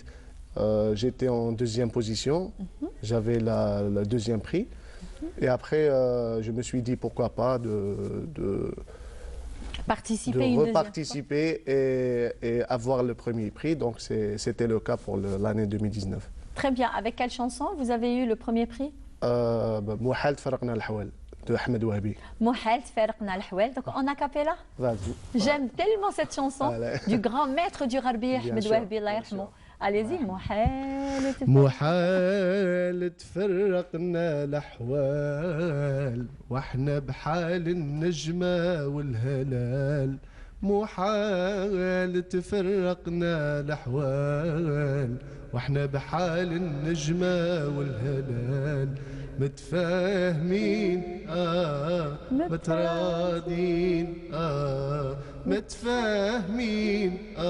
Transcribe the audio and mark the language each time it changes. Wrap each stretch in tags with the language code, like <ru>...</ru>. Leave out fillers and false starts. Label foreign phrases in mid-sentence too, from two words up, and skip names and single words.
<fr>J'étais en deuxième position, j'avais le deuxième prix. Et après, je me suis dit pourquoi pas de reparticiper et avoir le premier prix. Donc c'était le cas pour l'année 2019. Très bien. Avec quelle chanson vous avez eu le premier prix? Mouhal Tfaraqna al-Hawal de Ahmed Wahabi. Mouhal Tfaraqna al-Hawal. Donc en a cappella. Vas-y. J'aime tellement cette chanson du grand maître du Gharbi, Ahmed Wahabi,</fr> <ar>الله يرحمه.</ar> <fr>Allez-y,</fr> <ar>محال تفرقنا الأحوال واحنا بحال النجمة والهلال محال تفرقنا الأحوال واحنا بحال النجمة والهلال متفاهمين متراضين متفاهمين</ar>